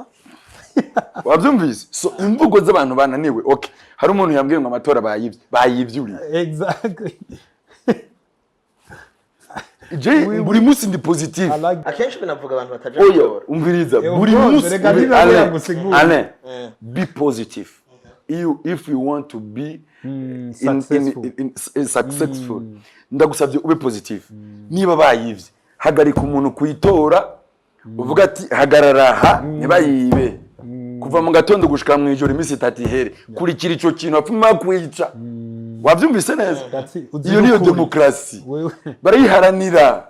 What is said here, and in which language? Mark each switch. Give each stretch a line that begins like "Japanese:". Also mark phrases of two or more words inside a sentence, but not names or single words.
Rundi: Wabyumvise? So imvugo z'abantu bananiwe. Okay, hari umuntu yambwiye ngo amatora bayivyuriye.
English: Exactly.
Rundi: Buri munsi ndi positive. Akenshi binavuga abantu bataje gutora. Umviriza buri munsi
English: be positive. If you want to be successful,
Rundi: ndagusabye ube positive. Niba bayivye hagarika umuntu kuyitora uvuga ati hagarara aha nibayibe. Kuva mu gatondo gushika mu ijoro iminsi 3 ihere kurikira ico kintu apfuma kwica. Wavyumvise neza? Iyo niyo demokrasi barayiharanira.